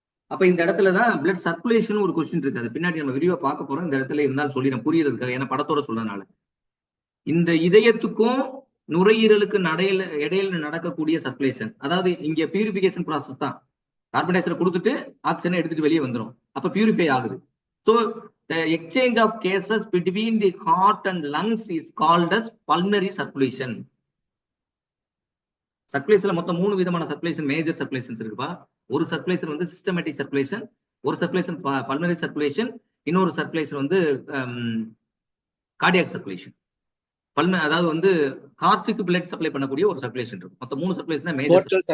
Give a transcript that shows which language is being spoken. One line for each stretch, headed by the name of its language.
Tamil: அப்ப இந்த இடத்துலதான் பிளட் சர்க்குலேஷன் ஒரு கொஸ்டின் இருக்கு. அது பின்னாடி நம்ம விரிவா பார்க்க போறோம். இந்த இடத்துல இருந்தாலும் சொல்லிடுறேன் புரியறதுக்காக, ஏன்னா படத்தோட சொல்றதுனால. இந்த இதயத்துக்கும் நுரையீரலுக்கு இடையில நடக்கக்கூடிய சர்க்குலேஷன், அதாவது இங்க பியூரிபிகேஷன் ப்ராசஸ் தான். கார்பன் டை ஆக்சைடு கொடுத்துட்டு ஆக்சிஜனை எடுத்துட்டு வெளியே வந்துடும். அப்ப பியூரிஃபை ஆகுது.
English: So the exchange of gases between the heart and lungs is called as pulmonary circulation.
Tamil: சர்க்குலேஷன்ல மொத்தம் 3 விதமான சர்க்குலேஷன், மேஜர் சர்க்குலேஷன்ஸ் இருக்குப்பா. ஒரு சர்க்குலேஷன் வந்து சிஸ்டமேட்டிக் சர்க்குலேஷன், ஒரு சர்க்குலேஷன் பல்மனரி சர்க்குலேஷன், இன்னொரு சர்க்குலேஷன் வந்து கார்டியாக் சர்க்குலேஷன். அதாவது வந்து ஹார்ட்டுக்கு பிளட் சப்ளை பண்ணக்கூடிய ஒரு சர்க்குலேஷன் இருக்கும். மொத்தம் 3 சர்க்குலேஷன் தான் மேஜர்.